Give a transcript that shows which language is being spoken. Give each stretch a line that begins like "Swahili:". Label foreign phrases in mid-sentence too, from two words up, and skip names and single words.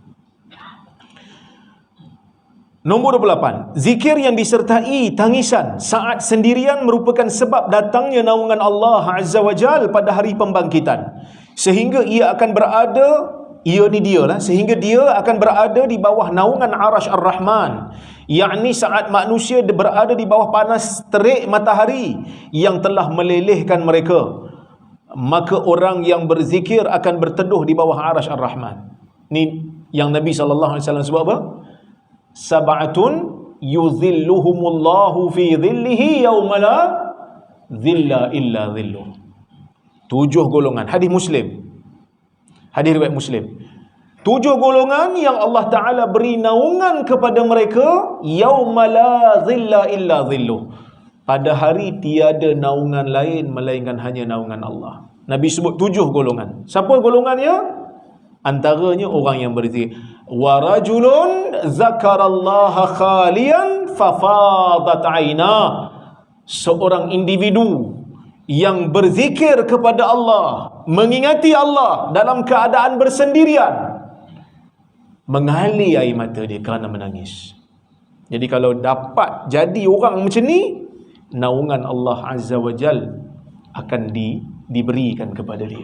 Malay: Nombor 28, zikir yang disertai tangisan saat sendirian merupakan sebab datangnya naungan Allah
Arabic: عز وجل
Malay: pada hari pembangkitan, sehingga ia akan berada, sehingga dia akan berada di bawah naungan
Arabic: عرش الرحمن,
Malay: yakni saat manusia berada di bawah panas terik matahari yang telah melelehkan mereka, maka orang yang berzikir akan berteduh di bawah
Arabic: عرش الرحمن.
Malay: Ni yang Nabi SAW sebut apa?
Arabic: سبعة يظلهم الله في ظله يوم لا ظل إلا ظله.
Malay: 7 golongan. Hadis Muslim. Hadis riwayat Muslim. 7 golongan yang Allah Ta'ala beri naungan kepada mereka
Arabic: يوم لا ظل إلا ظله.
Malay: Pada hari tiada naungan lain melainkan hanya naungan Allah. Nabi sebut 7 golongan. Siapa golongannya? Antaranya orang yang berzikir.
Arabic: ورجل ذكر الله خاليا ففاضت عيناه.
Malay: Seorang individu yang berzikir kepada Allah, mengingati Allah dalam keadaan bersendirian, mengalir air mata dia kerana menangis. Jadi kalau dapat jadi orang macam ni, naungan Allah
Arabic: عز وجل
Malay: akan diberikan kepada dia.